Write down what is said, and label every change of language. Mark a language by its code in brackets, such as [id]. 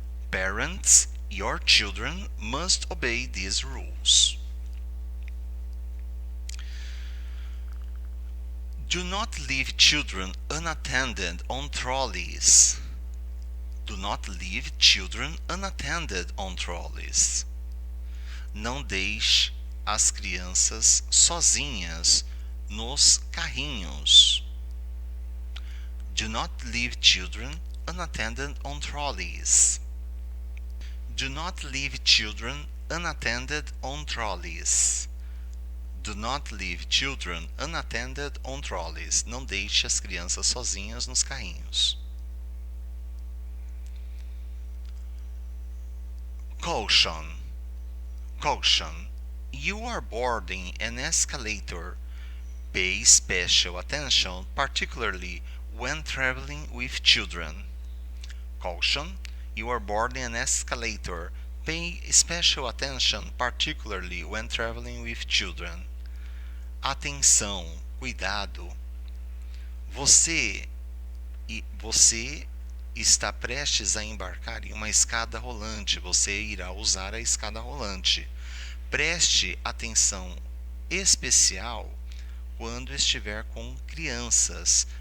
[en] Parents, your children must obey these rules. Do not leave children unattended on trolleys. Do not leave children unattended on trolleys. [pt] Não deixe as crianças sozinhas nos carrinhos. [en] Do not leave children unattended on trolleys. Do not leave children unattended on trolleys. Do not leave children unattended on trolleys. [pt] Não deixe as crianças sozinhas nos carrinhos. [en] Caution. Caution. You are boarding an escalator. Pay special attention, particularly when traveling with children. Caution. You are boarding an escalator. Pay special attention, particularly when traveling with children. [pt] Atenção, cuidado. Você está prestes a embarcar em uma escada rolante. Você irá usar a escada rolante. Preste atenção especial quando estiver com crianças.